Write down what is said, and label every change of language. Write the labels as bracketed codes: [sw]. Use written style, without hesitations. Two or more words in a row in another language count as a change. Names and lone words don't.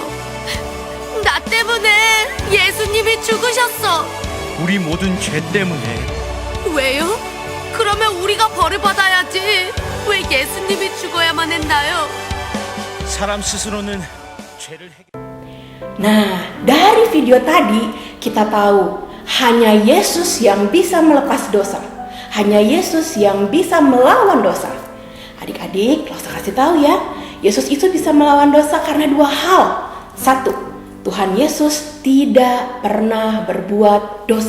[ko] 나 때문에 예수님이 죽으셨어. 우리 모든 죄 때문에. 왜요? 그러면 우리가 벌을 받아야지. 왜 예수님이 죽어야만 했나요? 사람 스스로는 죄를 해결. [id] Nah, dari video tadi kita tahu hanya Yesus yang bisa melepas dosa. Hanya Yesus yang bisa melawan dosa. Adik-adik, Losa kasih tahu ya, Yesus itu bisa melawan dosa karena dua hal. Satu, Tuhan Yesus tidak pernah berbuat dosa.